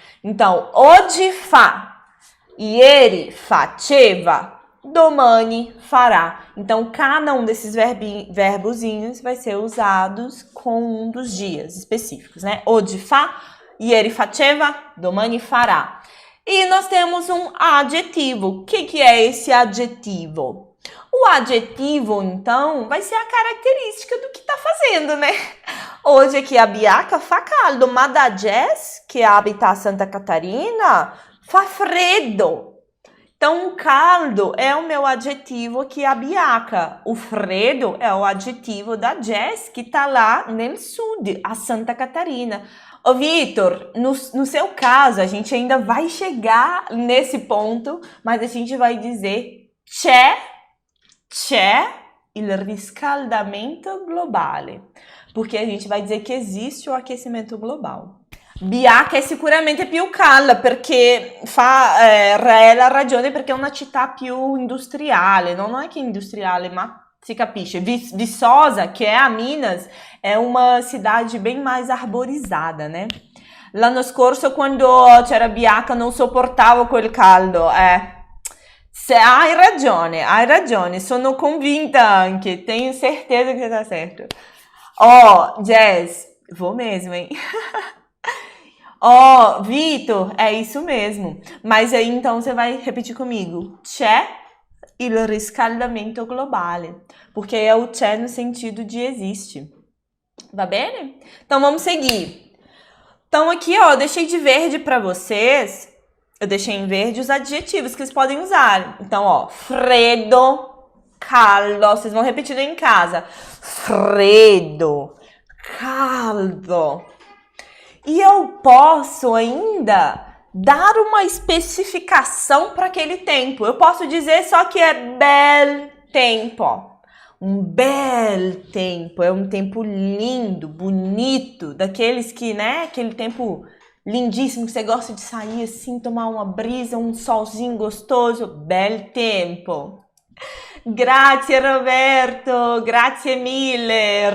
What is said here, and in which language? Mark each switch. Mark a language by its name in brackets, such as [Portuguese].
[Italian] Então, oggi fa, ieri faceva, domani fará. [Portuguese] Então, cada um desses verbozinhos vai ser usados com um dos dias específicos, né? [Italian] Oggi fa, ieri faceva, domani fará. [Portuguese] E nós temos um adjetivo. O que é esse adjetivo? O adjetivo, então, vai ser a característica do que tá fazendo, né? Hoje aqui a Biaca [Italian] fa caldo, [Portuguese] mas da Jess, que habita a Santa Catarina, [Italian] fa freddo. [Portuguese] Então, o caldo é o meu adjetivo aqui, a Biaca. O freddo é o adjetivo da Jess, que tá lá no sul, a Santa Catarina. Ô, Vitor, no seu caso, a gente ainda vai chegar nesse ponto, mas a gente vai dizer [Italian] c'è c'è il riscaldamento globale, [Portuguese] porque a gente vai dizer que existe o aquecimento global. [Italian] Bianca è sicuramente più calda perché fa la ragione perché è una città più industriale, non è che industriale, ma si capisce. [Portuguese] Viçosa, que é a Minas, é uma cidade bem mais arborizada, né? [Italian] L'anno scorso, quando c'era Bianca, non sopportavo quel caldo. Hai ragione, sono convinta anche, [Portuguese] tenho certeza que você tá certo. Jazz, vou mesmo, hein? Vitor, é isso mesmo. Mas aí, então, você vai repetir comigo. [Italian] C'è il riscaldamento globale. [Portuguese] Porque é o c'è no sentido de existe. [Italian] Va bene? [Portuguese] Então, vamos seguir. Então, aqui, eu deixei de verde para vocês. Eu deixei em verde os adjetivos que vocês podem usar. Então, freddo, caldo. Vocês vão repetindo em casa. Freddo, caldo. E eu posso ainda dar uma especificação para aquele tempo. Eu posso dizer só que é bel tempo. Um bel tempo. É um tempo lindo, bonito. Daqueles que, né? Aquele tempo lindíssimo que você gosta de sair assim, tomar uma brisa, um solzinho gostoso. [Italian] Bel tempo. Grazie Roberto, grazie mille.